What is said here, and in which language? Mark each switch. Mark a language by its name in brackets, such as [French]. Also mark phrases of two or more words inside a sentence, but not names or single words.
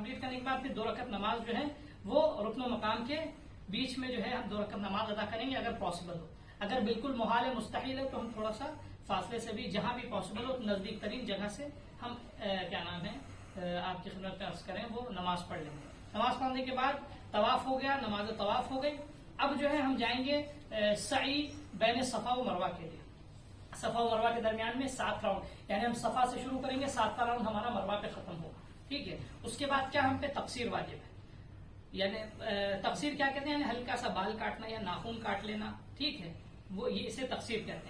[Urdu] کمپلیٹ کرنے کے بعد پھر 2 رکعت نماز جو ہے وہ رکن و مقام کے بیچ میں جو ہے ہم 2 رکعت نماز ادا کریں گے اگر پاسبل ہو. اگر بالکل محال ہے, مستحیل ہے, تو ہم تھوڑا سا فاصلے سے بھی جہاں بھی پاسبل ہو نزدیک ترین جگہ سے ہم کیا نام ہے آپ کی خدمت میں عرض کریں وہ نماز پڑھ لیں گے. نماز پڑھنے کے بعد طواف ہو گیا, نماز طواف ہو گئی. اب جو ہے ہم جائیں گے سعی بین صفا و مروہ کے لیے. صفا و مروہ کے درمیان میں 7 راؤنڈ, یعنی ہم صفا سے شروع کریں گے, 7واں راؤنڈ ہمارا مروہ پہ ختم ہوگا. ٹھیک ہے, اس کے بعد کیا ہم پہ تقصیر واجب ہے. یعنی تقصیر کیا کہتے ہیں, یعنی ہلکا سا بال کاٹنا یا ناخن کاٹ لینا. ٹھیک ہے, وہ یہ اسے تقصیر کہتے ہیں.